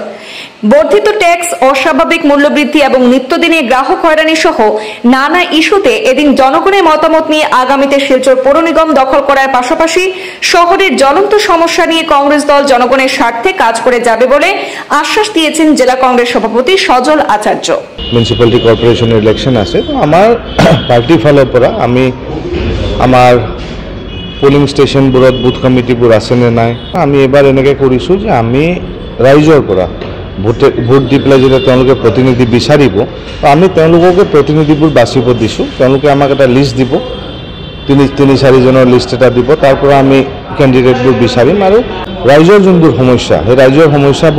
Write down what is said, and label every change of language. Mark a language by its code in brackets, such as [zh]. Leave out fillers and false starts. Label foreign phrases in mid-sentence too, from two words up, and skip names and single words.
[bn] বর্ধিত ট্যাক্স, অস্বাভাবিক মূল্যবৃদ্ধি এবং নিত্যদিনের গ্রাহক হয়রানি সহ নানা ইস্যুতে এদিন জনগণের মতামত নিয়ে আগামীতে শিলচর পৌর নিগম দখল করার পাশাপাশি শহরের জ্বলন্ত সমস্যা নিয়ে কংগ্রেস দল জনগণের স্বার্থে কাজ করে যাবে বলে আশ্বাস দিয়েছেন জেলা কংগ্রেস সভাপতি সজল আচার্য। [en] municipality corporation election [as] আছে, আমার পার্টি ফালৰ পৰা আমি আমাৰ [en] polling station booth committee [as] আছে নে নাই, আমি এবাৰ এনেকৈ কৰিছোঁ যে আমি ৰাইজৰ পৰা ভোট দি পেলাই যেতিয়া তেওঁলোকে প্ৰতিনিধি বিচাৰিব, আমি তেওঁলোককে প্ৰতিনিধিবোৰ বাছিব দিছোঁ। তেওঁলোকে আমাক এটা লিষ্ট দিব, তিনি চাৰিজনৰ লিষ্ট এটা দিব, তাৰ পৰা আমি কেণ্ডিডেটবোৰ বিচাৰিম আৰু ৰাইজৰ যোনবোৰ সমস্যা, সেই ৰাইজৰ সমস্যাবোৰ